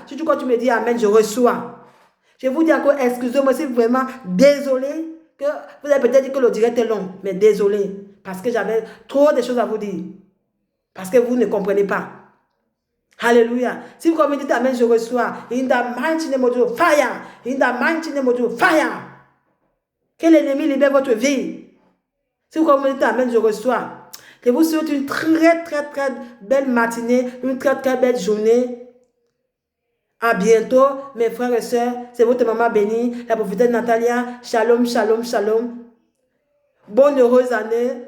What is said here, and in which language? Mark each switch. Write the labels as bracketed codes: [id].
[fr] Si tu crois, tu me dis Amen, je reçois. Je vous dis encore, excusez-moi, si vraiment désolé, que vous avez peut-être dit que le direct est long, mais désolé, parce que j'avais trop de choses à vous dire. Parce que vous ne comprenez pas. Alléluia. Si vous me dites Amen, je reçois. [en] In the mighty name of Jesus, fire. In the mighty name of Jesus, fire. [fr] Que l'ennemi libère votre vie. Si vous me dites Amen, je reçois. Que vous souhaite une très, très, très belle matinée, une très, très belle journée. À bientôt, mes frères et sœurs. C'est votre maman bénie, la prophétesse Natalia. Shalom, shalom, shalom. Bonne heureuse année.